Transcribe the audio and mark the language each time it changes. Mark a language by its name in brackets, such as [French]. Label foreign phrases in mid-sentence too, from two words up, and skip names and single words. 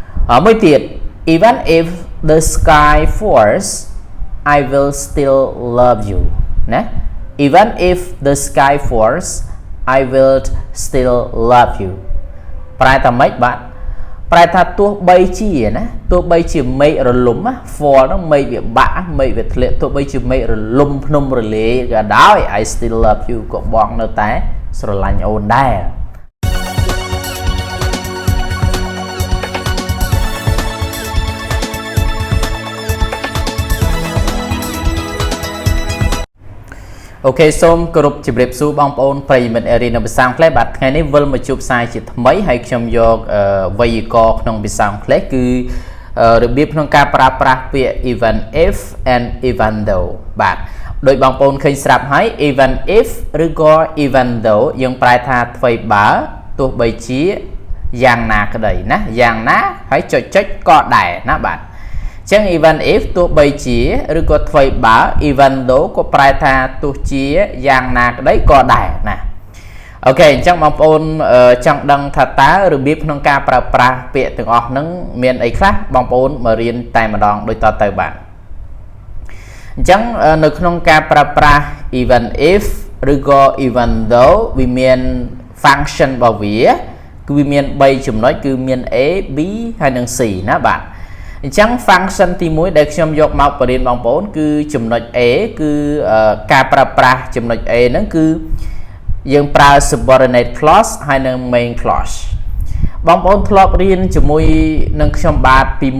[English] mới tiệt even if the sky falls I will still love you [Khmer] nè [English] even if the sky falls I will still love you [Khmer] ប្រែថាម៉េចបាទប្រែថាទោះបីជាណាទោះបីជាមេឃរលំ fall ហ្នឹងមេឃវាបាក់មេឃវាធ្លាក់ទោះបីជាមេឃរលំភ្នំរលាយក៏ដោយ [English] I still love you [Khmer] ក៏បងនៅតែស្រឡាញ់អូនដែរ អូខេសូមគោរពជម្រាបសួរបងប្អូនប្រិយមិត្តរៀននៅភាសាអង់គ្លេសបាទថ្ងៃនេះវិលមកជួបផ្សាយជាថ្មីហើយខ្ញុំយកវេយ្យាករណ៍ក្នុងភាសាអង់គ្លេសគឺរបៀបក្នុងការប្រើប្រាស់ពាក្យ [English] even if and even though [Khmer] បាទដោយបងប្អូនឃើញស្រាប់ ហើយ [English] even if [Khmer] ឬក៏ [English] even though [Khmer] យើងប្រែថាអ្វីបើទោះបីជាយ៉ាងណាក្តីណាយ៉ាងណាហើយចុ ចក៏ដែរណាបាទចឹង [English] even if [Khmer] ទោះបីជាឬក៏អ្វីបើ [English] even though [Khmer] ក៏ប្រែថាទោះជាយ៉ាងណាក្តីក៏ដែរណាអូខេអញ្ចឹងបងប្អូនចង់ដឹងថាតើរបៀបក្នុងការប្រើប្រាស់ពាក្យទាំងអស់ហ្នឹងមានអីខ្លះបងប្អូនមករៀនតែម្ដងដូចតទៅបាទអញ្ចឹងនៅក្នុងការប្រើប្រាស់ [English] even if [Khmer] ឬក៏ [English] even though [Khmer] វាមាន function របស់វាគឺវាមាន3ចំណុចគឺមាន A B ហើយនិង C ណាបាទអញ្ចឹង function ទី1ដែលខ្ញុំយកមកបរៀនបងប្អូនគឺចំណុច A គឺការប្រើប្រាស់ចំណុច A ហ្នឹងគឺយើងប្រើ [English] subordinate clause [Khmer] ហើយនិង [English] main clause [Khmer] បងប្អូនធ្លាប់រៀនជាមួយនឹងខ្ញុំបាទពីមុ